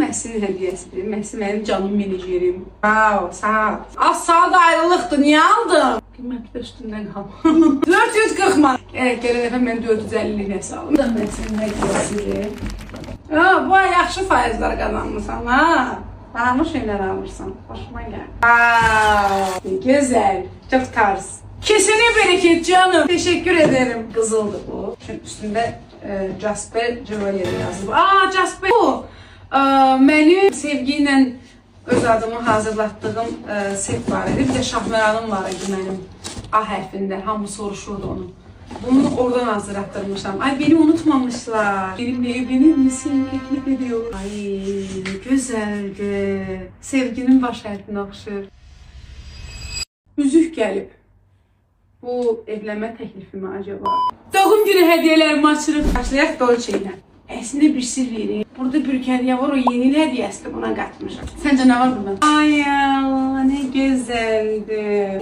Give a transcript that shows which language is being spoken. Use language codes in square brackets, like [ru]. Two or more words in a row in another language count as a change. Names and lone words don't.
[az] Məhsin hədiyyəsidir. Məhsin mənim canım menajerim. Wow, sağ ol. Az saat ayrılıqdır, niyə aldın? Bilməm ki də üstündən qalma. 440 man. Evet, gələn dəfə mən 450 nəsə aldım. Bu da məhsin hədiyyəsidir. Bu ay yaxşı faizlər qazanmışsan, ha? [tr] Pahalı şeyler alırsan. Hoşuma gel. Wow, güzel. Çok tarz. Kesene bereket canım. Teşekkür ederim. Kızıldı bu. Çünkü üstünde Jasper Jewelry yazılıb. Jasper bu. [az] Mənim Sevgi ilə öz adımı hazırlatdığım set var idi. Bir də Şahməranım var idi mənim A hərfində. Hamı soruşurdu onu. Bunu oradan hazırlattırmışam. [tr] Ay, beni unutmamışlar. Benimle evlenir misin? Teklif ediyor. [az] Ay, güzeldi. Sevginin baş hərfinə oxşur. Üzük gəlib. Bu evlənmə təklifi [tr] mi acaba? [az] Doğum günü hədiyələrimi açırıq. Başlayaq Dolce ilə. Əslində bir sir verim. Burada bir hədiyyə var, o yeni il hədiyyəsidir, buna qatmışam. Səncə nə var burada? Ay Allah, nə gözəldir.